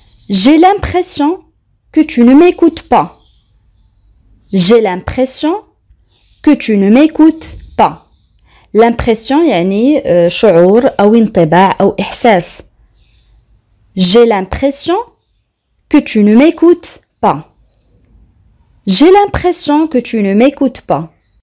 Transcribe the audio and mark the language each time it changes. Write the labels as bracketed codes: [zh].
[fr] J'ai l'impression que tu ne m'écoutes pas. J'ai l'impression que tu ne m'écoutes pas. [ar] L'impression يعني شعور أو انطباع أو إحساس. [fr] J'ai l'impression que tu ne m'écoutes pas. J'ai l'impression que tu ne m'écoutes pas.